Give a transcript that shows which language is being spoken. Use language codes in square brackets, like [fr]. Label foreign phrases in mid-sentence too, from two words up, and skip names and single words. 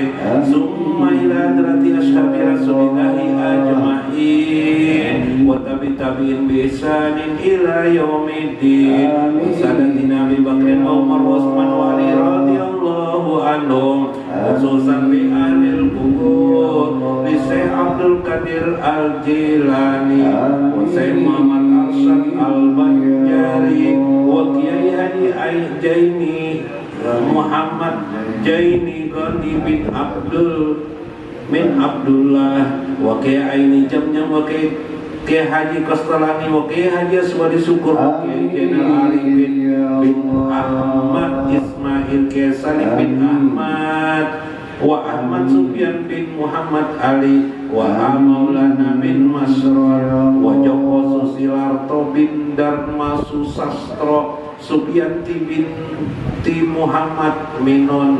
[ar] ثم إلى حضرة أصحاب رسول الله أجمعين والتابعين بإحسان إلى يوم الدين. Sayyidina Abi Bakr wa Umar wa Utsman wa Ali رضي الله عنهم خصوصا بأهل القبور li Syekh Abdul Qadir Al-Jilani wa Syekh Muhammad Arsyad Al-Banjari wa Kiai Haji Jaini Muhammad Jaini Gandhi bin Abdullah wa Kiai Aini Jamnya wa Kiai Haji Kastalani wa Kiai Haji Aswadi Syukur wa Kiai Jenal Arifin bin Ahmad Ismail Kiai Salim bin Ahmad wa Ahmad Sufyan bin Muhammad Ali wa Maulana bin Masrur wa Joko Susila Dharma Susastro Subianti binti Muhammad Minun.